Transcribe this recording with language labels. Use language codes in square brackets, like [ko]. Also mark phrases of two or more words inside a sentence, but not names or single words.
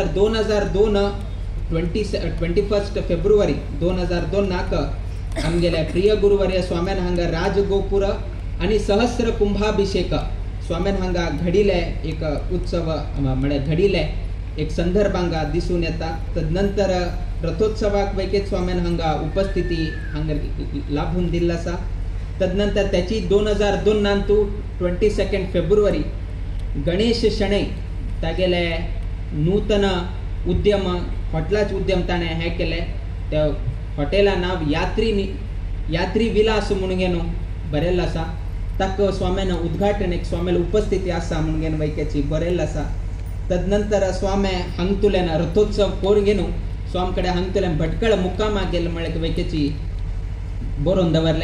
[kok] तदनंतर 2002 21 फेब्रुवारी 2002 नाक आमगेल्या प्रिय गुरुवर्य स्वाम्यान हांगा राजगोपुर आणि सहस्र कुंभाभिषेक स्वाम्यान हांगा घडिले एक उत्सव म्हणजे घडिले एक संदर्भ हांगा दिसून येता. तदनंतर रथोत्सवाक वैकेत स्वाम्यान हांगा उपस्थिती हांगा लाभून दिल्ला आसा. तदनंतर त्याची 2002 नांतू 22 फेब्रुवारी गणेश शणै तागेले नूतन उद्यम हॉटेलाच उद्यम ताणें हे केले. त्या हॉटेला नाव यात्री विलास म्हणून घेनो बरयल्लें आसा. ताक स्वाम्यान उद्घाटन एक स्वाम्याल उपस्थिती आसा म्हणून घेन वैकेची बरयल्लें आसा. तदनंतर स्वामे हांगतुल्यान रथोत्सव कोण घेनो स्वाम कडेन हांगतुल्यान भटकळ मुक्कामा गेले म्हळ्यार वैकेची बरोवन दवरले.